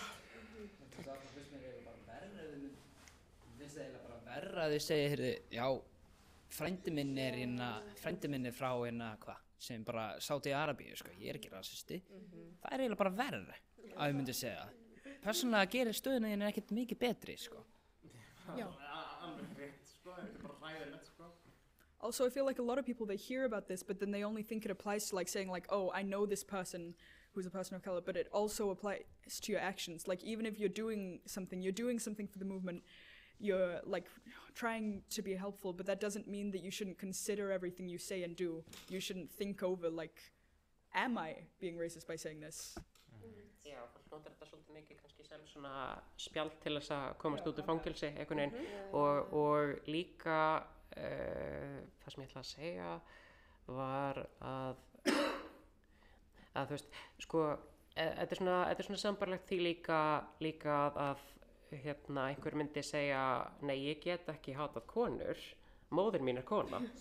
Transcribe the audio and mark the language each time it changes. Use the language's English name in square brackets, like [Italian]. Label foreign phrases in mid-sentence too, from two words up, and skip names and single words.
[Icelandic] Það finnst mér eiginlega bara verra að þið segja, heyrðu, já, frændi minn er frá hvað, sem bara Sádi Arabíu, sko, ég er ekki rasisti. Það er eiginlega bara verra að ég myndi segja það. persónulega gerir stöðuna þín ekkert mikið betri, sko. Alveg rétt, sko, þetta bara hræðilegt, sko. [English] Also, I feel like a lot of people, they hear about this, but then they only think it applies to like saying like, oh, I know this person who's a person of color, but it also applies to your actions. Like, even if you're doing something for the movement, you're like trying to be helpful, but that doesn't mean that you shouldn't consider everything you say and do. You shouldn't think over like, am I being racist by saying this? [Icelandic] Já, fólk notar þetta svolítið mikið kannski sem svona spjald til þess að komast út úr fangelsi einhvern veginn og líka það sem ég ætla að segja var að þú veist, sko, þetta er svona sambarlegt því líka að einhver myndi segja, nei, ég get ekki hatað konur, móðir mín er kona.